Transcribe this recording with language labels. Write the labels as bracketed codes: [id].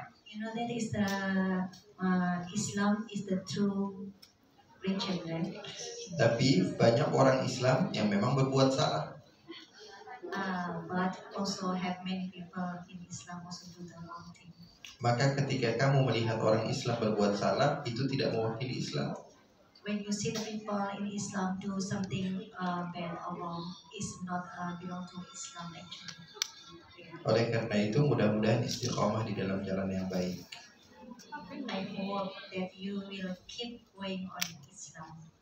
[en] You know that is the Islam is the true religion, right? [id] Tapi banyak orang Islam yang memang berbuat salah. [en] But also have many people in Islam also do the wrong thing. [id] Maka ketika kamu melihat orang Islam berbuat salah, itu tidak mewakili Islam. [en] When you see the people in Islam do something bad or wrong, is not belong to Islam actually. [id] Oleh karena itu, mudah-mudahan istiqomah di dalam jalan yang baik. [en] I hope that you will keep going on Islam.